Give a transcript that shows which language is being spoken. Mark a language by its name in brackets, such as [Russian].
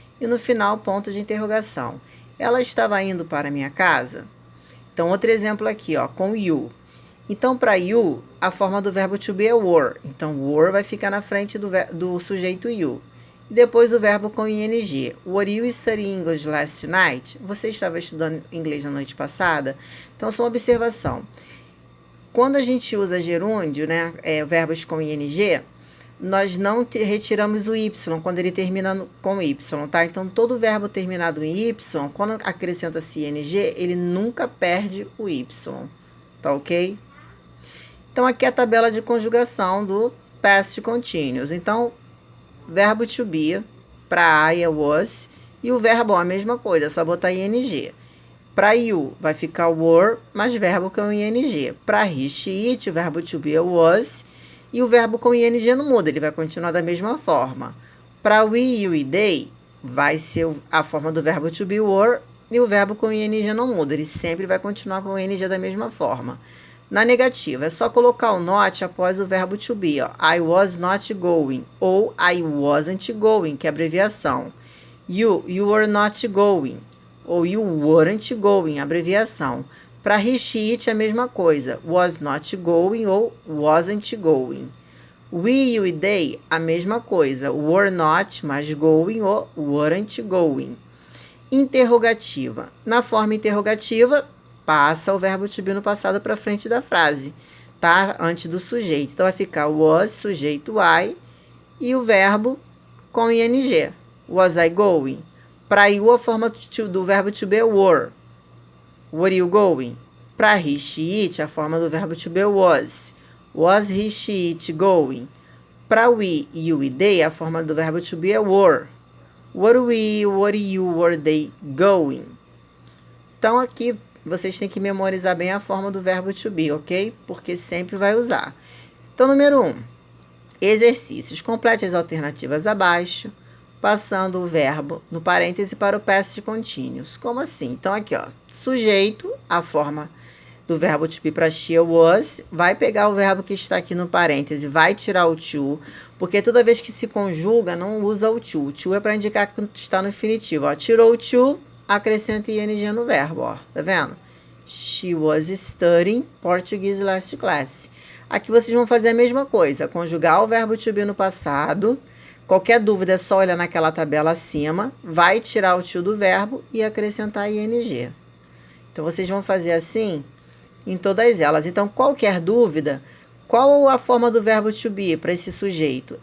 [Portuguese] E no final, ponto de interrogação. Ela estava indo para a minha casa? Então, outro exemplo aqui, ó, com you. Então, para you, a forma do verbo to be é were. Então, were vai ficar na frente do sujeito you. E depois o verbo com ing. [English] Were you studying English last night? [Portuguese] Você estava estudando inglês na noite passada? Então, só uma observação. Quando a gente usa gerúndio, né, verbos com ing, nós não retiramos o y quando ele termina com y, tá? Então, todo verbo terminado em y, quando acrescenta-se ing, ele nunca perde o y, tá ok? Então, aqui é a tabela de conjugação do past continuous. Então, verbo to be, para I é was, e o verbo a mesma coisa, é só botar ing. Para you, vai ficar were, mais verbo com ing. Para he, she, it, o verbo to be é was, e o verbo com ing não muda, ele vai continuar da mesma forma. Para we, you e they, vai ser a forma do verbo to be were, e o verbo com ing não muda, ele sempre vai continuar com o ing da mesma forma. Na negativa, é só colocar o not após o verbo to be, ó. [English] I was not going, ou I wasn't going, [Portuguese] que é abreviação. [English] You were not going, ou you weren't going, abreviação. Para he, she, it [Portuguese] é a mesma coisa, [English] was not going ou wasn't going. We, you e they, [Portuguese] a mesma coisa, [English] were not, mas going ou weren't going. [Portuguese] Interrogativa. Na forma interrogativa, passa o verbo to be no passado para frente da frase, tá? Antes do sujeito. Então, vai ficar was, sujeito I, e o verbo com ing. [English] Was I going? [Portuguese] Para you, a forma do verbo to be é were. [English] Were you going? [Portuguese] Para he, she, it, a forma do verbo to be was. [English] Was he, she, it going? [Portuguese] Para we, you e they, a forma do verbo to be é were. [English] Were we, were you, were they going? [Portuguese] Então, aqui vocês têm que memorizar bem a forma do verbo to be, ok? Porque sempre vai usar. Então, número 1. Exercícios. Complete as alternativas abaixo, passando o verbo no parêntese para o past continuous. Como assim? Então, aqui, ó, sujeito, a forma do verbo to be para she was, vai pegar o verbo que está aqui no parêntese, vai tirar o to, porque toda vez que se conjuga, não usa o to. O to é para indicar que está no infinitivo. Ó. Tirou o to, acrescenta ing no verbo. Ó. Tá vendo? [English] She was studying Portuguese last class. [Portuguese] Aqui vocês vão fazer a mesma coisa, conjugar o verbo to be no passado. Qualquer dúvida é só olhar naquela tabela acima, vai tirar o to do verbo e acrescentar ing. Então, vocês vão fazer assim em todas elas. Então, qualquer dúvida, qual a forma do verbo to be para esse sujeito?